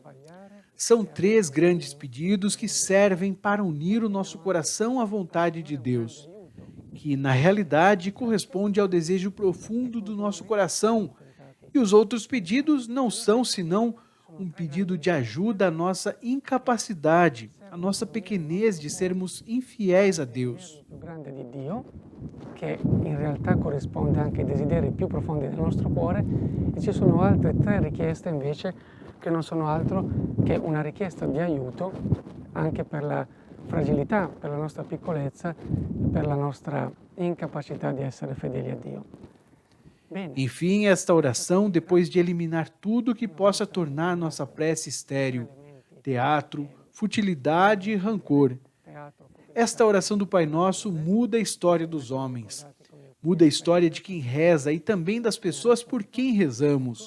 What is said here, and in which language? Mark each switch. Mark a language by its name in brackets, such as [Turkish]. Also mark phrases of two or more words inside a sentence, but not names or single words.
[Portuguese] São 3 grandes pedidos que servem para unir o nosso coração à vontade de Deus, que na realidade corresponde ao desejo profundo do nosso coração, e os outros pedidos não são senão um pedido de ajuda à nossa incapacidade, a nossa pequenez de sermos infiéis a Deus. [Italian] più grande di Dio, che in realtà corrisponde anche ai desideri più profondi del nostro cuore, e ci sono altre 3 richieste invece che non sono altro che una richiesta di aiuto anche per la fragilità, per la nostra piccolezza e per la nostra incapacità di essere fedeli a Dio. Bene. [Portuguese] Enfim, esta oração, depois de eliminar tudo que possa tornar nossa prece estéril, teatro, futilidade e rancor, esta oração do Pai Nosso muda a história dos homens, muda a história de quem reza e também das pessoas por quem rezamos.